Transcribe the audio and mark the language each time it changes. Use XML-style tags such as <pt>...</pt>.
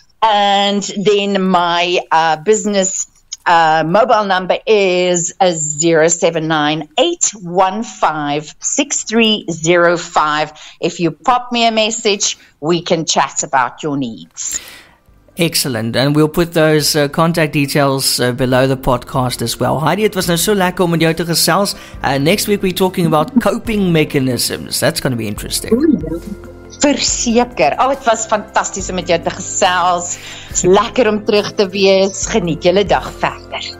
<en>And then my business mobile number is 079-815-6305. If you pop me a message, we can chat about your needs. Excellent. And we'll put those contact details below the podcast as well.</en> <af>Heidi, het was nou so lekker om met jou te gesels.</af> <en>Next week we're talking about coping mechanisms. That's going to be interesting.</en> <af>Verseker. Het was fantasties om met jou te gesels. Lekker om terug te wees. Geniet julle dag verder.</af>